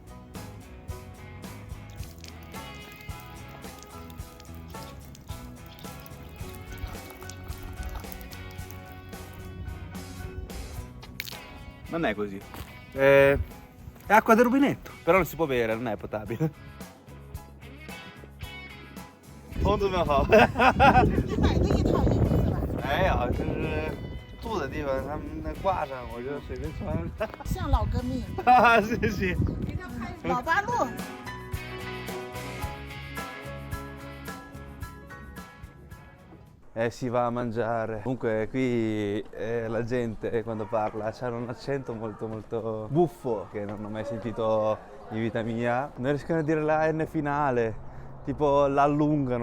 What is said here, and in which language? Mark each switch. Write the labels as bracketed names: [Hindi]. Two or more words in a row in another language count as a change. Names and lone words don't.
[Italian] Non è così. È acqua del rubinetto, però non si può bere, non è potabile. [Chinese] 红怎么好？你买的一套衣服是吧？没有，就是住的地方他们那挂上，我就随便穿。像老革命，谢谢。老八路。 [Italian] Si va a mangiare. Comunque qui la gente quando parla c'ha un accento molto molto buffo che non ho mai sentito in vita mia. Non riescono a dire la N finale, tipo la allungano.